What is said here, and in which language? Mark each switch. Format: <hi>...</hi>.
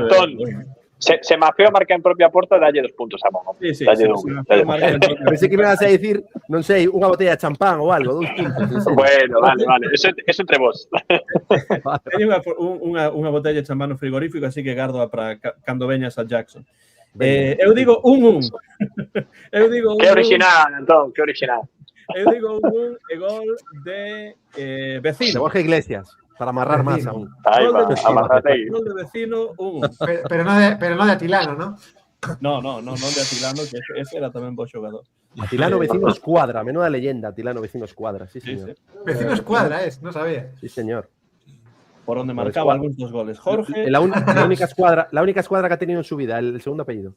<gl>Antón, se Mafeo marca en propia porta, dalle 2 puntos a Mono.</gl> <es>Sí, Pensé que me ibas a decir,</es> <gl>non sei, unha botella de champán ou algo, 2 puntos.</gl> <es>Bueno, vale. Eso entre vos.</es> <gl>Teño unha botella de champán no frigorífico, así que gardo para cando veñas a Jackson. Eu digo 1-1. Eu digo 1-1. Que original, Antón, que original. Eu digo 1-1 e gol de Vecino.</gl> <es>De Borja Iglesias, para amarrar más aún. Ahí va, amarrate ahí. Gol de Vecino, 1-1. Pero no de Atilano, ¿no?</es> <gl>No de Atilano, que ese era tamén bo xogador.</gl> <es>Atilano Vecino Escuadra, menuda leyenda, Atilano Vecino Escuadra, sí, señor. Sí. Vecino Escuadra no sabía. Sí, señor. Por donde marcaba algunos dos goles. Jorge. La única escuadra que ha tenido en su vida, el segundo apellido.</es>